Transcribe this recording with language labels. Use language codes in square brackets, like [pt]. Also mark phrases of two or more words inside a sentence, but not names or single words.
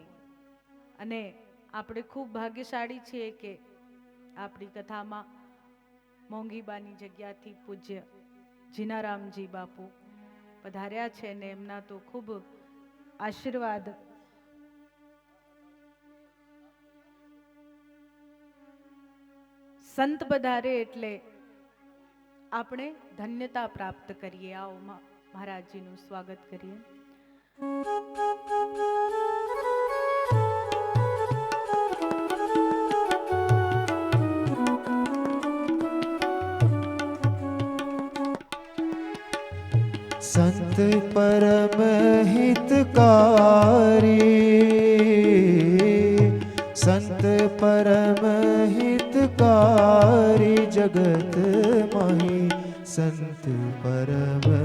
[gu] અને આપણે ખૂબ ભાગ્યશાળી છીએ કે આપણી કથામાં મોંઘીબાની જગ્યાથી પૂજ્ય જીનારામજી બાપુ પધાર્યા છે ને એમના તો ખૂબ આશીર્વાદ. સંત પધારે એટલે આપણે ધન્યતા પ્રાપ્ત કરીએ. આવો મહારાજજીનું સ્વાગત કરીએ. [hi] संत परम हितकारी, संत परम हितकारी जगत माही, संत परम